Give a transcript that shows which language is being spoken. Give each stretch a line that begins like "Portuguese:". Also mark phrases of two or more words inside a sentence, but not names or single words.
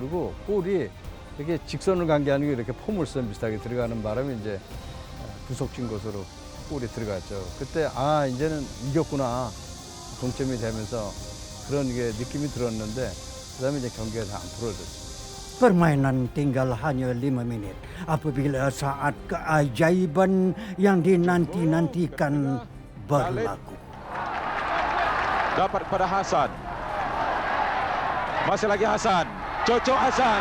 Korean: 그리고 볼이 이렇게 직선을 간 게 아니고 이렇게 포물선 비슷하게 들어가는 바람에 이제 구석진 곳으로 볼이 들어갔죠. 그때 이제는 이겼구나, 동점이 되면서 그런 게 느낌이 들었는데 그다음에 이제 경기가 다 안 풀어졌죠.
Malay: Permainan tinggal hanya 5 minit apabila saat keajaiban yang dinanti-nantikan berlaku. Dapat kepada Hasan. Masih lagi Hasan. Cocok Hasan.